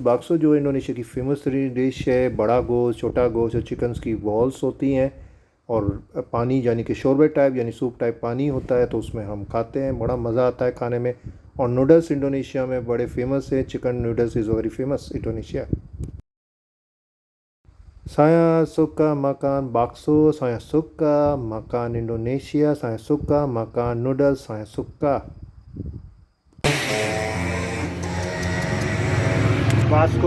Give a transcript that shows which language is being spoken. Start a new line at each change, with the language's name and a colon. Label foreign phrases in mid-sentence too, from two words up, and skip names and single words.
Hindi: बाक्सो जो इंडोनेशिया की फेमस डिश है, बड़ा गोश्त, छोटा गोश्त और चिकन्स की बॉल्स होती हैं और पानी यानी कि शोरबे टाइप यानी सूप टाइप पानी होता है, तो उसमें हम खाते हैं। बड़ा मज़ा आता है खाने में। और नूडल्स इंडोनेशिया में बड़े फेमस है।
English: chicken noodles is very famous Indonesia.
Indonesian: Saya suka makan bakso, saya suka makan Indonesia, saya suka makan noodles, saya suka. Vasco.